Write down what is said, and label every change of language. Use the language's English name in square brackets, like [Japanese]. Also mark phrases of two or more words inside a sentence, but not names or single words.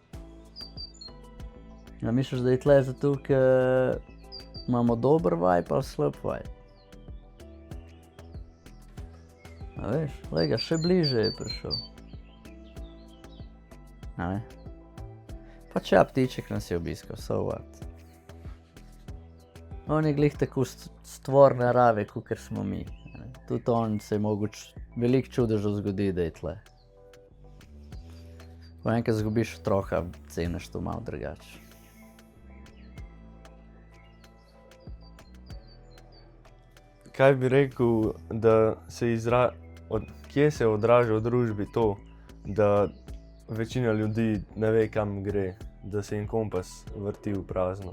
[Slovenian] Ja, misliš, da je tle zato, ker imamo dober vibe ali slab vibe? A veš, lega, še bliže je prišel. A ne? Pa če ptiček nas je obiskal, [English] so what? [Slovenian] On je glih tako stvor narave, kakor smo mi. Tudi on se je mogel veliko čudežev zgodi, da je tle. Ko enkrat zgubiš otroka, ceniš to malo drugače. Kaj bi rekel, da kje se odraža v družbi to, da večina ljudi ne ve, kam gre, da se jim kompas vrti v prazno?